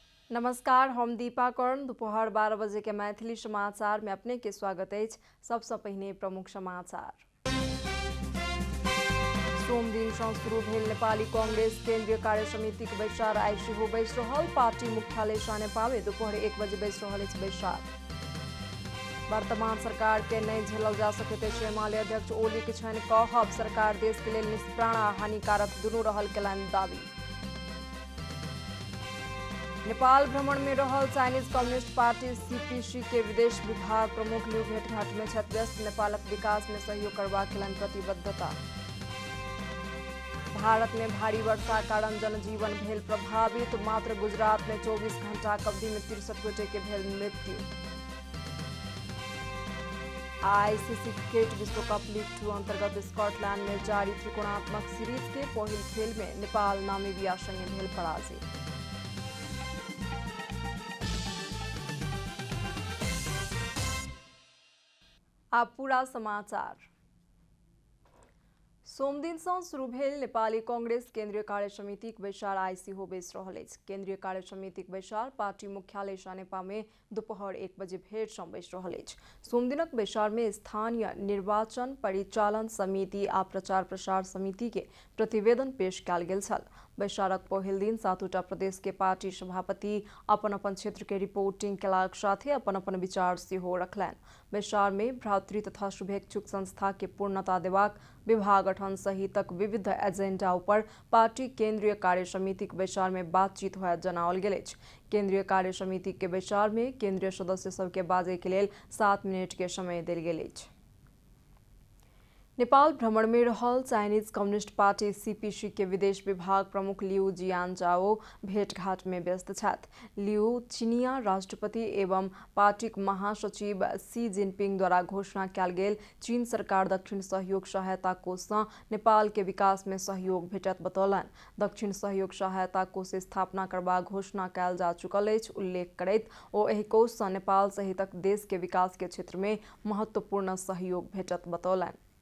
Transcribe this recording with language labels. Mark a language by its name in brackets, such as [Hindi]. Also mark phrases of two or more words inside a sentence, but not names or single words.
[Maithili] नमस्कार, हम दीपा कर्ण। दोपहर 12 बजे के मैथिली समाचार में अपने के स्वागत है। सबसे पहिने प्रमुख समाचार। सोम दिन सँ शुरू भेल नेपाली कांग्रेस केंद्रीय कार्य समिति के बैसार आई सेहो बैस रहल। पार्टी मुख्यालय शाहनेपा में दोपहर 1 बजे बैस रहल अछि बैसार। वर्तमान सरकार के नहीं झेलल जा सकैत अछि। एमाले अध्यक्ष ओली के छनि कहब, सरकार देश के लेल निष्प्राण आ हानिकारक दुनू रहल केलनि दावी। नेपाल भ्रमण में रहल चाइनीज कम्युनिस्ट पार्टी सीपीसी के विदेश विभाग प्रमुख लिउ भेंटघाट में क्षतिग्रस्त नेपालक विकास में सहयोग करबाक केलनि प्रतिबद्धता। भारत में भारी वर्षा कारण जनजीवन भेल प्रभावित। मात्र गुजरात में 24 घंटा अवधि में 63 गोटे के भेल मृत्यु। आईसीसी क्रिकेट विश्व कप लीग 2 अंतर्गत स्कॉटलैंड में जारी त्रिकोणात्मक सीरीज के पहिल खेल में नेपाल नामीबिया संगे भेल पराजित। अब पूरा समाचार। सोमदिन सँ शुरू भेल नेपाली कांग्रेस केंद्रीय कार्य समिति के बैसार आई सेहो बैस रहल अछि। केंद्रीय कार्य समिति के बैसार पार्टी मुख्यालय शाहनेपा में दोपहर 1 बजे भेर सँ बैस रहल अछि। सोमदिनक बैसार में स्थानीय निर्वाचन परिचालन समिति आ प्रचार प्रसार समिति के प्रतिवेदन पेश कयल गेल छल। बैसारक पहिल दिन 7टा प्रदेश के पार्टी सभापति अपन अपन क्षेत्र के रिपोर्टिंग केलाक साथे अपन अपन विचार सेहो रखलनि। बैसार में भ्रातृ तथा शुभेच्छुक संस्था के पूर्णता देबाक, विभाग गठन सहितक विविध एजेंडा ऊपर पार्टी केंद्रीय कार्य समिति के बैसार में बातचीत होयत जनाओल गेल अछि। केंद्रीय कार्य समिति के बैसार में केंद्रीय सदस्य सब के बाजै के लेल 7 मिनट के समय देल गेल अछि। नेपाल भ्रमण में रहल चाइनीज कम्युनिस्ट पार्टी सीपीसी के विदेश विभाग प्रमुख लिउ जियानजाओ भेंटघाट में व्यस्त छथि। लिउ चीनिया राष्ट्रपति एवं पार्टी महासचिव शी जिनपिंग द्वारा घोषणा कयल गेल चीन सरकार दक्षिण सहयोग सहायता कोष सँ नेपाल के विकास में सहयोग भेटत बतौलनि। दक्षिण सहयोग सहायता कोष स्थापना करबाक घोषणा कयल जा चुकल अछि। उल्लेख करैत ओ एहि कोष सँ नेपाल सहितक देश के विकास के क्षेत्र में महत्वपूर्ण सहयोग भेटत बतौलनि।